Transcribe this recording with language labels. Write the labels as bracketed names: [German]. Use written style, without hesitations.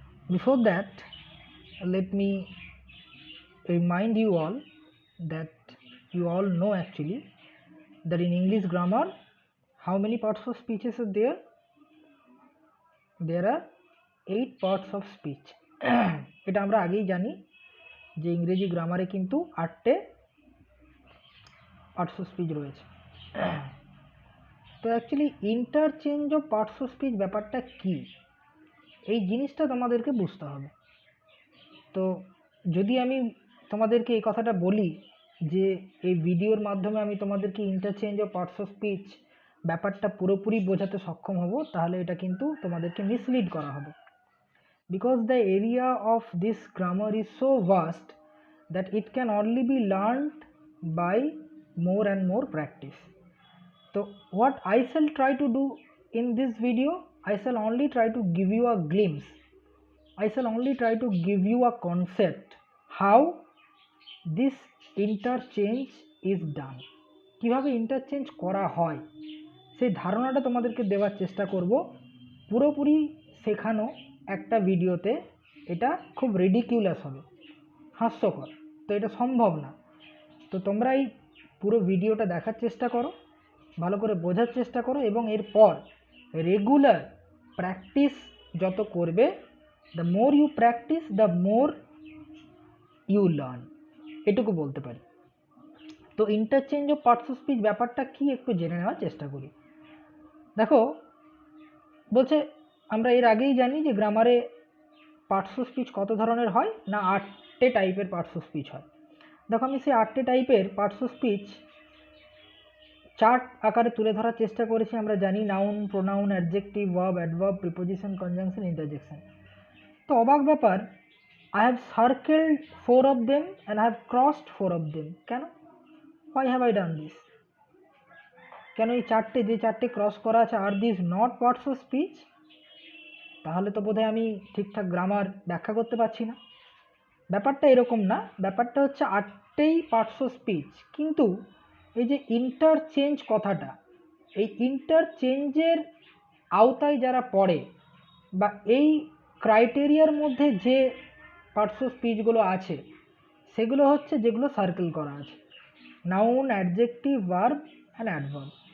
[English] Before that, let me remind you all that you all know actually that in English grammar, how many parts of speeches are there? There are 8 parts of speech. [Bangla] এটা আমরা আগেই জানি যে ইংরেজি গ্রামারে কিন্তু 8টে parts of speech রয়েছে। তো actually interchange of parts of speech ব্যাপারটা কি, এই জিনিসটা তোমাদেরকে বুঝতে হবে। তো যদি আমি তোমাদেরকে এই কথাটা বলি যে এই ভিডিওর মাধ্যমে আমি তোমাদেরকে interchange of parts of speech ব্যাপারটা পুরোপুরি বোঝাতে সক্ষম হব, তাহলে এটা কিন্তু তোমাদেরকে মিসলিড করা হবে। [English] Because the area of this grammar is so vast that it can only be learned by more and more practice. So what I shall try to do in this video, I shall only try to give you a glimpse, I shall only try to give you a concept how this interchange is done, [Bangla] কিভাবে interchange করা হয় সেই ধারণাটা তোমাদেরকে দেওয়ার চেষ্টা করব। পুরোপুরি শেখানো একটা ভিডিওতে এটা খুব রিডিকিউলাস হবে, হাস্যকর, তো এটা সম্ভব না। তো তোমরা এই পুরো ভিডিওটা দেখার চেষ্টা করো, ভালো করে বোঝার চেষ্টা করো, এবং এরপর রেগুলার প্র্যাকটিস যত করবে, [English] the more you practice the more you learn, [Bangla] এটুকু বলতে পারি। তো interchange of parts of speech ব্যাপারটা কি একটু জেনে নেওয়ার চেষ্টা করি। দেখো, বলছে আমরা এর আগেই জানি যে গ্রামারে পার্টস অফ স্পিচ কত ধরনের হয় না, 8টে টাইপের পার্টস অফ স্পিচ হয়। দেখো, আমি সেই 8টে টাইপের পার্টস অফ স্পিচ চার্ট আকারে তুলে ধরার চেষ্টা করেছি। আমরা জানি noun, pronoun, adjective, verb, adverb, preposition, conjunction, interjection. তো অবাক ব্যাপার, [English] I have circled 4 of them and I have crossed 4 of them. [Bangla] কেন? [English] Why have I done this? [Bangla] কেন এই চারটে ক্রস করা আছে, আর this not parts of speech? তাহলে তো বোধহয় আমি ঠিকঠাক গ্রামার ব্যাখ্যা করতে পারছি না। ব্যাপারটা এরকম না, ব্যাপারটা হচ্ছে 8টেই পার্টস অফ স্পিচ, কিন্তু এই যে ইন্টারচেঞ্জ কথাটা, এই ইন্টারচেঞ্জের আওতায় যারা পড়ে বা এই ক্রাইটেরিয়ার মধ্যে যে পার্টস অফ স্পিচগুলো আছে সেগুলো হচ্ছে যেগুলো সার্কেল করা আছে, noun, adjective, verb and adverb.